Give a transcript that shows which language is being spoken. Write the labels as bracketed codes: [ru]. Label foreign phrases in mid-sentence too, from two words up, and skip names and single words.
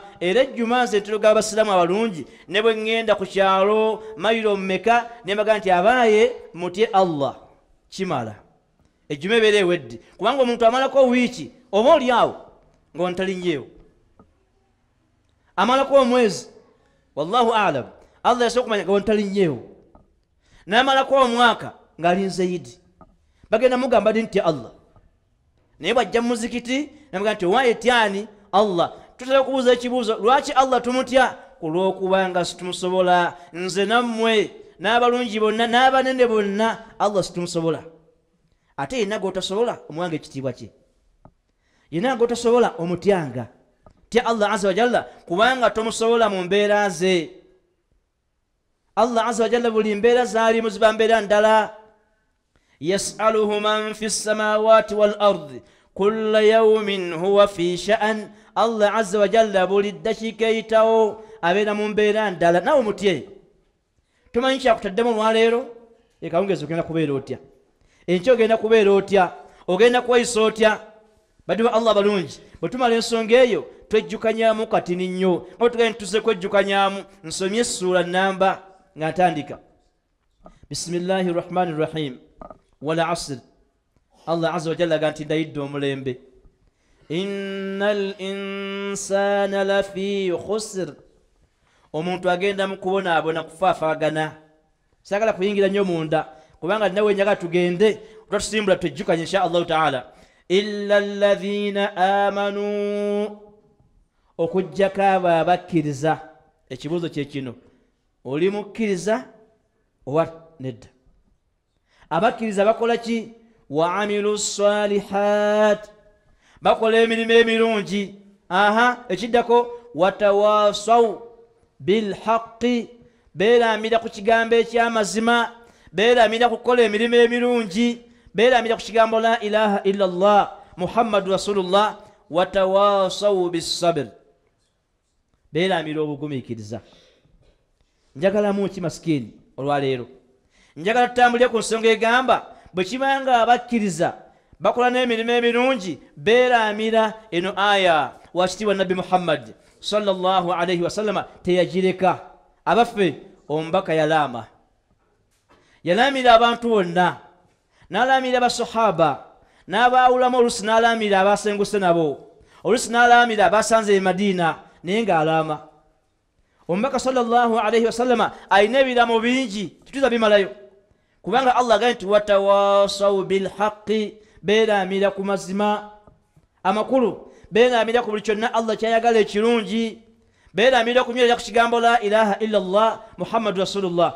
[lg] Era ejjuma nze ntuluga abasiraamu abalungi ne bwe ŋŋenda ku kyalo mayiro mmeka ne mbaga nti abaaye mutye Allah, kimala. Ejjuma ebeera ewedde, kubanga omuntu amalako wiiki oba oli awo ng'ontalinnyeewo, amalako omwezi [ar] والله أعلم, [lg] Allah yasobola okumanya ng'ontalinnyeewo, n'amalako omwaka ng'alinze Idi. Bagenda mugamba ddi nti Allah, naye bw'ajja mu muzikiti namuga nti owaaye tyani Allah. Tutera okubuuza ekibuuzo, lwaki Allah tumutya? Kulw'okubanga situmusobola. Nze nammwe n'abalungi bonna n'abanene bonna Allah situmusobola. Ate yenna g'otasobola omuwanga ekitiibwa kye, yenna g'otasobola omutyanga. Tya Allah [ar] عز وجل [lg] kubanga tomusobola mu mbeera ze. Allah [ar] عز وجل [lg] buli mbeera zaalimu ziba mbeera ndala. [ar] يسأله من في السماوات والأرض كل يوم هو في شأن. [lg] Allah [ar] عز وجل [lg] buli ddakiika eyitawo abeera mu mbeera ndala. Nawe mutye, tumanyi kyakutaddemu olwaleero, ekawungeezi ogenda kubeera otya, enkya ogenda kubeera otya, ogenda kweyisa otya. Baddu ba Allah balungi, bwe tumala ensonga eyo twejjukanyaamu katini nnyo. Nga tugenda tuze kwejjukanyaamu, nsomye essuula nnamba nga ntandika. [ar] بسم الله الرحمن الرحيم. والعصر. [lg] Allah [ar] عز وجل [lg] ganti ndayidde omulembe. [ar] إن الإنسان لفي خسر. [lg] Omuntu agenda mu kubonaabona kufaafagana. Sagala kuyingira nnyo munda kubanga nawe nyaga tugende tutasimbula twejjukanye [ar] إن شاء الله تعالى. إلا الذين آمنوا, [lg] okujjako abo abakkiriza. Ekibuuzo kye kino, oli mukkiriza oba nedda? Abakkiriza bakola ki? [ar] وعملوا الصالحات, [lg] bakola emirimu emirungi. Ekiddako [ar] وتواصوا بالحق, [lg] beeramira ku kigambo eky'amazima, beeramira kukola emirimu emirungi, beeramira ku kigambo [ar] لا إله إلا الله محمد رسول الله. وتواصوا بالصبر, [lg] beeramira obugumiikiriza. Njagalamu ki maskini olwaleero? Njagala tutambulire ku nsonga egamba bwe kibanga abakkiriza bakola n'emirimu emirungi beeramira. Eno aya wakitiibwa Nabbi Muhammad [ar] صلى الله عليه وسلم [lg] teyagireka. Abaffe omubaka yalaama, yalaamira abantu bonna, n'alaamira abasahaba, n'abaawulamu oluusi n'alaamira abasenguse nabo, oluusi n'alaamira abasanze e Madiina, naye ng'alaama. Omubaka [ar] صلى الله عليه وسلم [lg] alina ebiraamo bingi tituza bimalayo, kubanga Allah agambye nti [ar] وتواصوا بالحق, [lg] beeramira ku mazima amakulu, beeramira ku buli kyonna Allah kyayagala ekirungi, beeramira okunywerera ku kigambo [ar] لا إله إلا الله محمد رسول الله.